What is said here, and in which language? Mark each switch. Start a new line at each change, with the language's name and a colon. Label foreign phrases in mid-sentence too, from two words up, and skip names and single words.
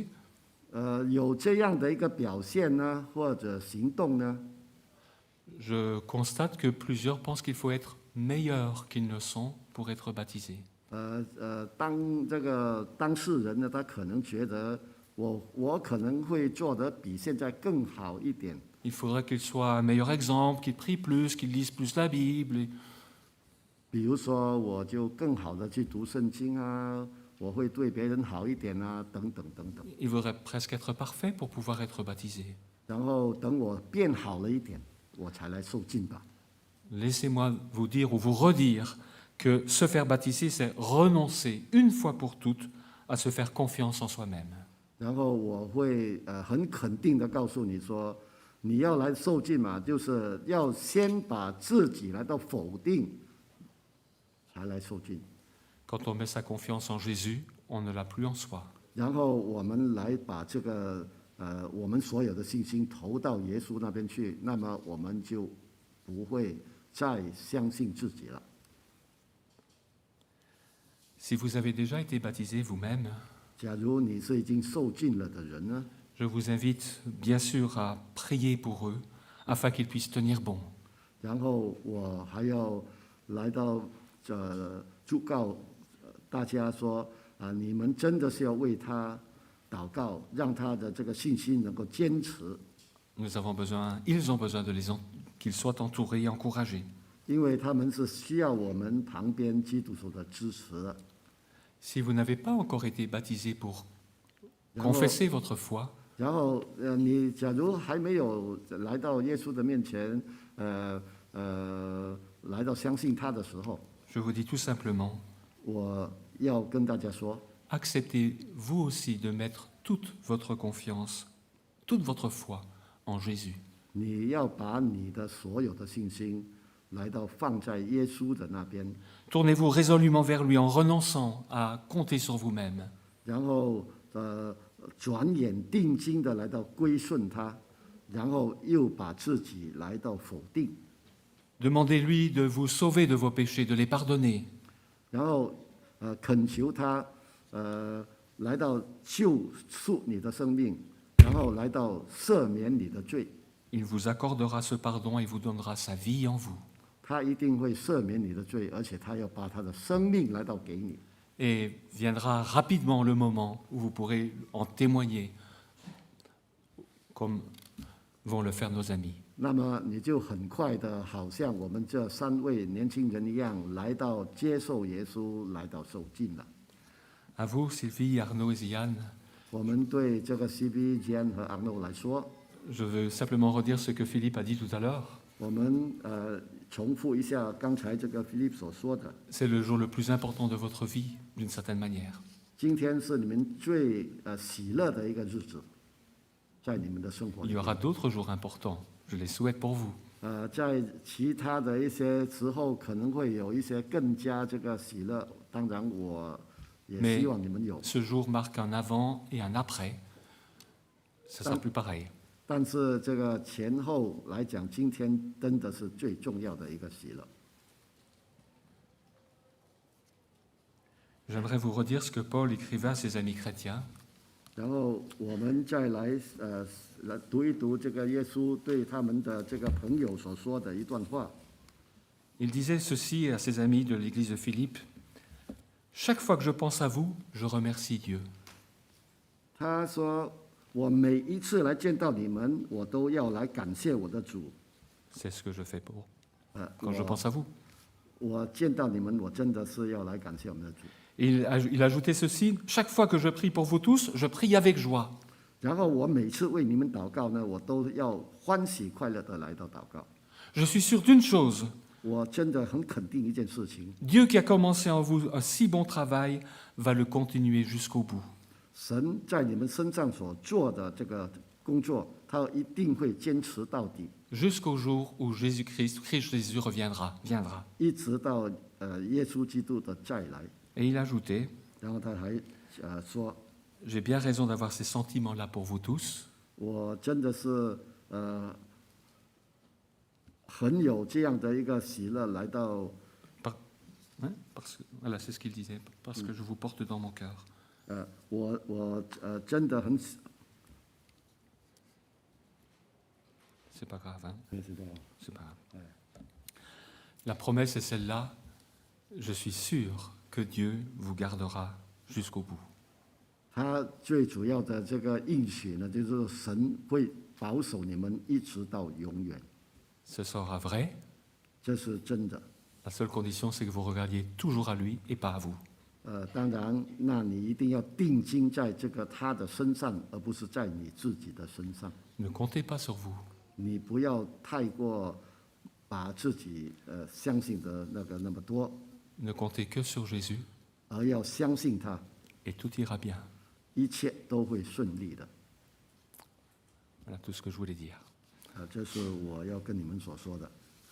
Chinese: 有这样的一个表现呢，或者行动呢，
French: je constate que plusieurs pensent qu'il faut être meilleur qu'ils ne sont pour être baptisés.
Chinese: 当这个当事人呢，他可能觉得我可能会做得比现在更好一点。
French: Il faudrait qu'ils soient un meilleur exemple, qu'ils prient plus, qu'ils lisent plus la Bible.
Chinese: 比如说，我就更好的去读圣经啊，我会对别人好一点啊，等等等等。
French: Ils voudraient presque être parfaits pour pouvoir être baptisés.
Chinese: 然后等我变好了一点，我才来受浸吧。
French: Laissez-moi vous dire ou vous redire que se faire baptiser, c'est renoncer une fois pour toutes à se faire confiance en soi-même.
Chinese: 然后我会很肯定的告诉你说，你要来受浸嘛，就是要先把自己来到否定，才来受浸。
French: Quand on met sa confiance en Jésus, on ne l'a plus en soi.
Chinese: 然后我们来把这个我们所有的信心投到耶稣那边去，那么我们就不会再相信自己了。
French: Si vous avez déjà été baptisé vous-même,
Chinese: 假如你是已经受尽了的人呢，
French: Je vous invite bien sûr à prier pour eux afin qu'ils puissent tenir bon.
Chinese: 然后我还要来到祝告大家说你们真的是要为他祷告，让他的这个信心能够坚持，
French: Ils ont besoin qu'ils soient entourés et encouragés.
Chinese: 因为他们是需要我们旁边基督徒的支持的。
French: Si vous n'avez pas encore été baptisé pour
Chinese: 然后
French: confesser votre foi,
Chinese: 然后你假如还没有来到耶稣的面前，来到相信他的时候，
French: je vous dis tout simplement,
Chinese: 我要跟大家说，
French: acceptez vous aussi de mettre toute votre confiance, toute votre foi en Jésus.
Chinese: 你要把你的所有的信心来到放在耶稣的那边，
French: Tournez-vous résolument vers lui en renonçant à compter sur vous-même.
Chinese: 然后转眼定睛的来到归顺他，然后又把自己来到否定，
French: Demandez-lui de vous sauver de vos péchés, de les pardonner.
Chinese: 然后恳求他来到救赎你的生命，然后来到赦免你的罪，
French: Il vous accordera ce pardon et vous donnera sa vie en vous.
Chinese: 他一定会赦免你的罪，而且他要把他的生命来到给你。
French: Et viendra rapidement le moment où vous pourrez en témoigner, comme vont le faire nos amis.
Chinese: 那么你就很快的，好像我们这3位年轻人一样，来到接受耶稣，来到受尽了。
French: À vous, Sylvie, Arnaud et Ziane,
Chinese: 我们对这个 CB、Jan 和 Arno 来说，
French: je veux simplement redire ce que Philippe a dit tout à l'heure.
Chinese: 我们重复一下刚才这个 Philip 所说的，
French: C'est le jour le plus important de votre vie, d'une certaine manière.
Chinese: 今天是你们最喜乐的一个日子，在你们的生活
French: Il
Chinese: 里
French: y
Chinese: 面。
French: aura d'autres jours importants, je les souhaite pour vous.
Chinese: 在其他的一些时候，可能会有一些更加这个喜乐。当然，我也希望你们有。
French: Ce jour marque un avant et un après. Ça sera plus pareil.
Chinese: 但是这个前后来讲，今天真的是最重要的一个喜乐。
French: J'aimerais vous redire ce que Paul écrivait à ses amis chrétiens.
Chinese: 然后我们再来读一读这个耶稣对他们的这个朋友所说的一段话。
French: Il disait ceci à ses amis de l'église de Philippe. Chaque fois que je pense à vous, je remercie Dieu.
Chinese: 他说：“我每一次来见到你们，我都要来感谢我的主。
French: C'est ce que je fais quand je pense à vous.
Chinese: 我见到你们，我真的是要来感谢我们的主。”
French: Et il ajoutait ceci, chaque fois que je prie pour vous tous, je prie avec joie.
Chinese: 然后我每次为你们祷告呢，我都要欢喜快乐的来到祷告。
French: Je suis sûr d'une chose,
Chinese: 我真的很肯定一件事情，
French: Dieu qui a commencé en vous un si bon travail va le continuer jusqu'au bout.
Chinese: 神在你们身上所做的这个工作，他一定会坚持到底，
French: Jusqu'au jour où Christ Jésus viendra.
Chinese: 一直到耶稣基督的再来。
French: Et il ajoutait,
Chinese: 然后他还说，
French: j'ai bien raison d'avoir ces sentiments-là pour vous tous,
Chinese: 我真的是很有这样的一个喜乐来到。
French: voilà, c'est ce qu'il disait, parce que je vous porte dans mon cœur.
Chinese: 我真的很。
French: C'est pas grave, hein? C'est pas grave. La promesse est celle-là, je suis sûr que Dieu vous gardera jusqu'au bout.
Chinese: 他最主要的这个应许呢，就是神会保守你们一直到永远，
French: Ce sera vrai.
Chinese: 这是真的。
French: La seule condition, c'est que vous regardiez toujours à lui et pas à vous.
Chinese: 当然，那你一定要定睛在这个他的身上，而不是在你自己的身上。
French: Ne comptez pas sur vous.
Chinese: 你不要太过把自己相信的那么多，
French: Ne comptez que sur Jésus
Chinese: 而要相信他，
French: et tout ira bien.
Chinese: 一切都会顺利的。
French: Voilà tout ce que je voulais dire.
Chinese: 这是我要跟你们所说的。